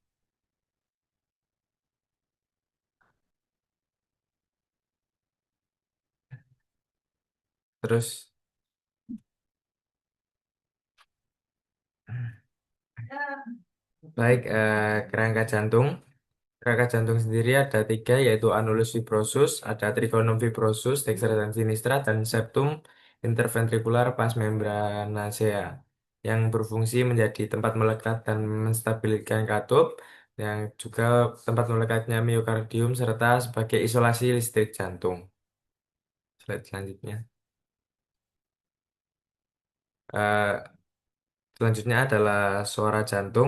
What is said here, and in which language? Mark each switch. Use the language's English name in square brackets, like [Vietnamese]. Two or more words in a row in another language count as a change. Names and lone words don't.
[Indonesian] Terus baik, kerangka jantung. Kerangka jantung sendiri ada 3 yaitu anulus fibrosus, ada trigonum fibrosus, dextra dan sinistra, dan septum interventricular pars membranacea yang berfungsi menjadi tempat melekat dan menstabilkan katup, yang juga tempat melekatnya miokardium serta sebagai isolasi listrik jantung. Slide selanjutnya. Eh, Selanjutnya adalah suara jantung.